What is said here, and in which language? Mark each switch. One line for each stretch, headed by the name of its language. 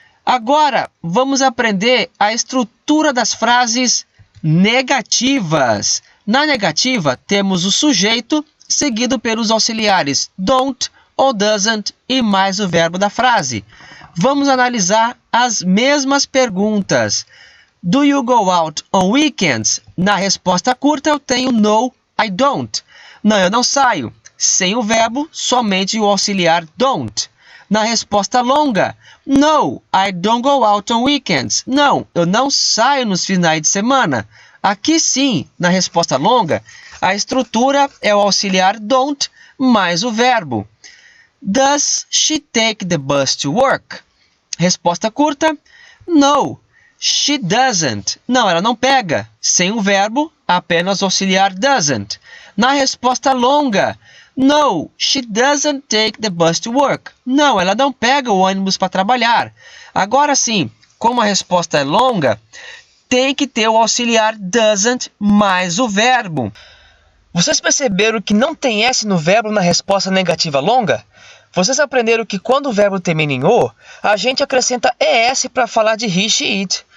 Portuguese: Agora, vamos aprender a estrutura das frases negativas. Na negativa, temos o sujeito, seguido pelos auxiliares don't ou doesn't e mais o verbo da frase. Vamos analisar as mesmas perguntas.
English: Do you go out on weekends?
Portuguese: Na resposta curta eu tenho
English: no, I don't.
Portuguese: Não, eu não saio. Sem o verbo, somente o auxiliar don't. Na resposta longa,
English: no, I don't go out on weekends.
Portuguese: Não, eu não saio nos finais de semana. Aqui sim, na resposta longa, a estrutura é o auxiliar don't mais o verbo.
English: Does she take the bus to work? Resposta curta: No, she doesn't.
Portuguese: Não, ela não pega. Sem o verbo, apenas o auxiliar doesn't.
English: Na resposta longa: No, she doesn't take the bus to work.
Portuguese: Não, ela não pega o ônibus para trabalhar. Agora sim, como a resposta é longa, tem que ter o auxiliar doesn't mais o verbo. Vocês perceberam que não tem S no verbo na resposta negativa longa? Vocês aprenderam que quando o verbo termina em O, a gente acrescenta ES para falar de he, she, it.